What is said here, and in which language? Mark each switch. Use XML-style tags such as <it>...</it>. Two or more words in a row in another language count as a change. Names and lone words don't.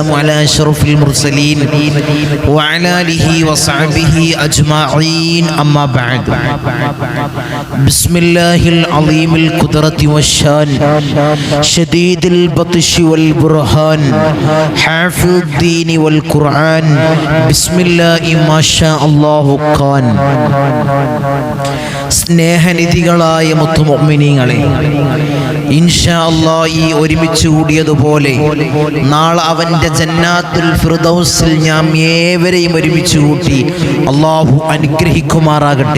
<ar>على أشرف المرسلين وعلى آله وصحبه أجمعين أما بعد بسم الله العظيم القدرة والشان شديد البطش والبرهان حافظ الدين والقرآن بسم الله ما شاء الله كان</ar> <ml>സ്നേഹനിധികളായ മുത്തുമുഅ്മിനീങ്ങളെ,</ml> <ar>إن شاء الله</ar> <ml>ഈ ഒരുമിച്ച് കൂടിയതുപോലെ നാളെ അവൻ്റെ ജന്നാത്തുൽ ഫിർദൗസിൽ നാം ഏവരെയും ഒരുമിച്ച് കൂട്ടി അല്ലാഹു അനുഗ്രഹിക്കുമാറാകട്ടെ.</ml>